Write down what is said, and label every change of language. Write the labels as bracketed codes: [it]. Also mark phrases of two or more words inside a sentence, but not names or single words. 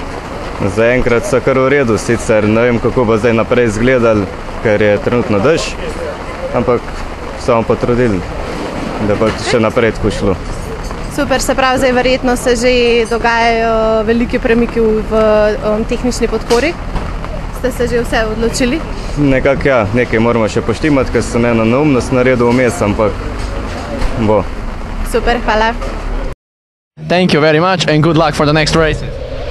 [sl] Zaenkrat so kar v redu, sicer ne vem, kako bo zdaj naprej izgledal, ker je trenutno dež, ampak samo potrudili, da bo še naprej tako šlo. Super, se pravi, zdaj verjetno se že dogajajo veliki premiki v tehnični podpori. Ste se že vse odločili? Nekako ja, nekaj moramo še poštimati, ker sem eno neumnost naredil vmes, ampak bo. Super, hvala. [en] Thank you very much and good luck for the next races.